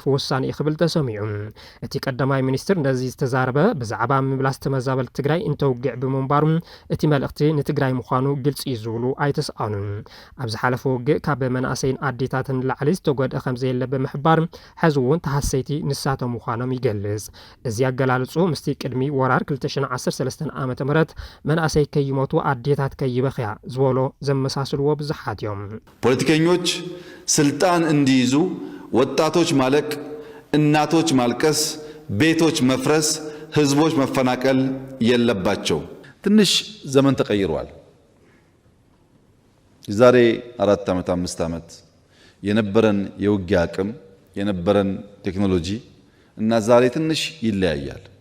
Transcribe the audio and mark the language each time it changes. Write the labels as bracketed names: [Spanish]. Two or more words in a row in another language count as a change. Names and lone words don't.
[Tigrinya] ወሳኒ ይኽብል ተሰሚዑ እቲ ቀዳማይ ሚኒስትር ነዚ ዝተዛረበ ብዛዕባ ምምላስ ተመዛበልቲ ትግራይ እንተውግዕ ብምንባሩ እቲ መልእኽቲ ንትግራይ ምዃኑ ግልፂ ዝብሉ ኣይተሰኣኑን ኣብዚ ሓለፈ ውግእ ካብ መናእሰይን ኣዴታት ላዕሊ ዝተጎድአ ከም ዘየለ ብምሕባር ሕዚ እውን ተሃሰይቲ ንሳቶም ምዃኖም ይገልጽ። እዚ ኣገላልጹ ምስቲ ቅድሚ ወራር 2013 ዓመተ ምህረት መናእሰይ ከይሞቱ ኣዴታት ከይበኽያ ዝበሎ ዘመሳስልዎ ብዙሓት እዮም። [Amharic] ፖለቲከኞች ስልጣን እንዲይዙ ወጣቶች ማለቅ፣ እናቶች ማልቀስ፣ ቤቶች መፍረስ፣ ህዝቦች መፈናቀል የለባቸው። ትንሽ ዘመን ተቀይሯል። የዛሬ 4 ዓመት 5 ዓመት የነበረን የውጊያ አቅም የነበረን ቴክኖሎጂ እና ዛሬ ትንሽ ይለያያል